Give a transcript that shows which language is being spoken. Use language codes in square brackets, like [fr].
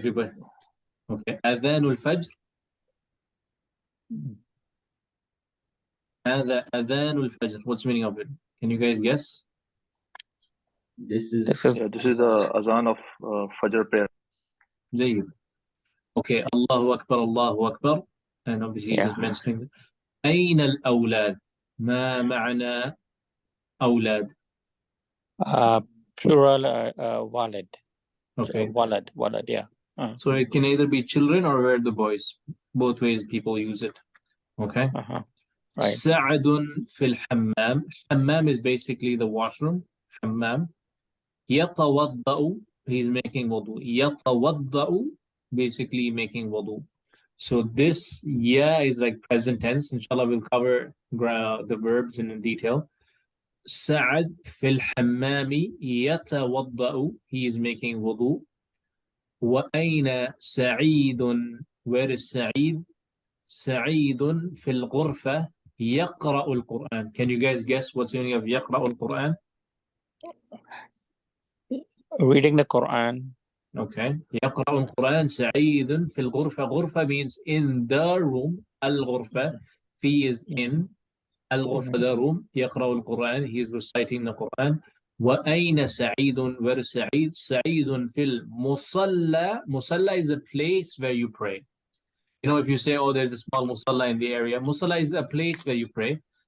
[en] everybody? Okay. Adhanul Fajr. [ar] هذا أذان الفجر. [en] What's the meaning of it? Can you guys guess? This is This is Yeah, this is the azan of Fajr prayer. جيد. Okay, Allahu Akbar, Allahu Akbar. And obviously he's just Yeah. [ar] mentioning أين الأولاد? ما معنى أولاد? [en] Plural walad. Okay. Walad, yeah. So it can either be children or we're the boys. Both ways people use it. Okay. Right. [ar] سعد في الحمام. [en] حمام is basically the washroom. [ar] حمام. [en] يتوضأ, he's making wudu. يتوضأ, basically making wudu. So this ya is like present tense. Inshallah, we'll cover the verbs in detail. [ar] سعد في الحمام يتوضأ, [en] he is making wudu. [ar] وأين سعيد? [en] Where is سعيد? [ar] سعيد في الغرفة يقرأ القرآن. [en] Can you guys guess what's the meaning of [ar] يقرأ القرآن? [en] Reading the Quran. Okay. [ar] يقرأ القرآن سعيد في الغرفة. [en] غرفة means in the room. الغرفة. في is in. الغرفة the room. [ar] يقرأ القرآن. [en] He is reciting the Quran. [ar] وأين سعيد? [en] Where is سعيد? [ar] سعيد في المصلى. [en] مصلى is a place where you pray. You know, if you say, oh, there's a small musalla in the area, musalla is a place where you pray.